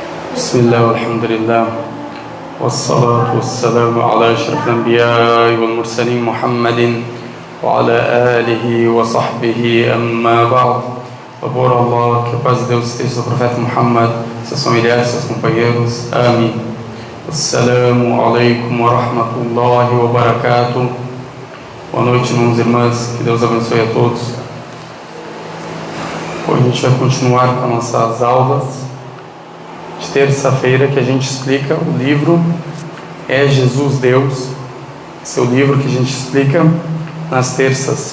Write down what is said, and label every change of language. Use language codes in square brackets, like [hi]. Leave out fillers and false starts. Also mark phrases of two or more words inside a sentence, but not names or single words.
[ar] بسم الله والحمد لله والصلاة والسلام على أشرف الأنبياء والمرسلين محمد وعلى آله وصحبه أما بعد. [pt] Favor Allah, que a paz de Deus esteja sobre o profeta Muhammad, seus familiares, seus companheiros. Amém. [ar] السلام عليكم ورحمة الله وبركاته. [pt] Boa noite, irmãos e irmãs. Que Deus abençoe a todos. Hoje a gente vai continuar com nossas aulas de terça-feira, que a gente explica o livro É Jesus Deus. Esse é o livro que a gente explica nas terças.